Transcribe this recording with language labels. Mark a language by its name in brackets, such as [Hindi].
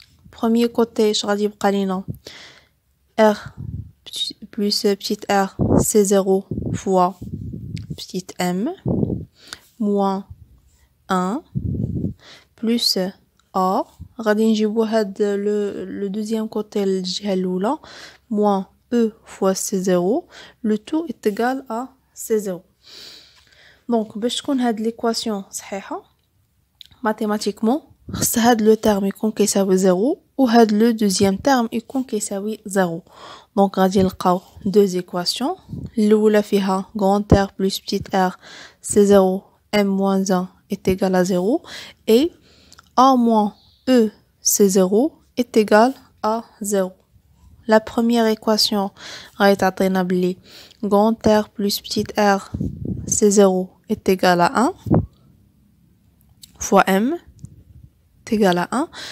[French] Premier côté [Arabic] اش غادي يبقى لينا [French] r plus petite r c0 fois petite m moins 1 plus a [Arabic] غادي نجيبو هاد [French] le deuxième côté [Arabic] الجهة الأولى [French] moins e fois c0 le tout est égal à c0. [Arabic] Donc باش تكون هاد l'équation صحيحة mathématiquement خص هاد le terme يكون كيساوي 0 وهاد [French] le deuxième terme [Arabic] يكون كيساوي 0. [French] Donc [Arabic] غادي نلقاو [French] deux équations. [Arabic] الأولى فيها [French] grand R plus petite r c'est 0 m moins 1 est égal à 0 et a moins e c'est 0 est égal à 0. La première équation [Arabic] غادي تعطينا بلي [French] grand R plus petite r c'est 0 est égal à 1 fois m est égal à 1.